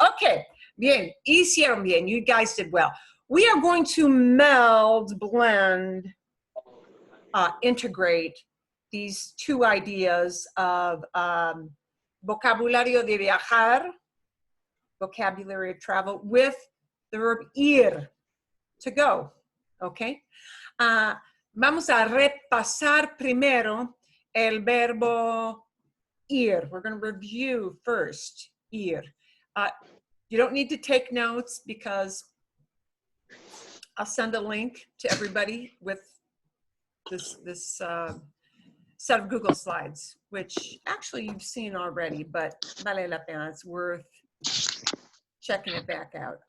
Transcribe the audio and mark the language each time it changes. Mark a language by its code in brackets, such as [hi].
[en] Okay, bien, [es] hicieron bien, [en] you guys did well. We are going to meld, blend, integrate these two ideas of [es] vocabulario de viajar [en] vocabulary of travel with the verb ir, to go, okay? [es] Vamos a repasar primero el verbo ir. [en] We're going to review first, ir. You don't need to take notes because I'll send a link to everybody with this set of Google Slides, which actually you've seen already, but [es] vale la pena, [en] it's worth checking it back out.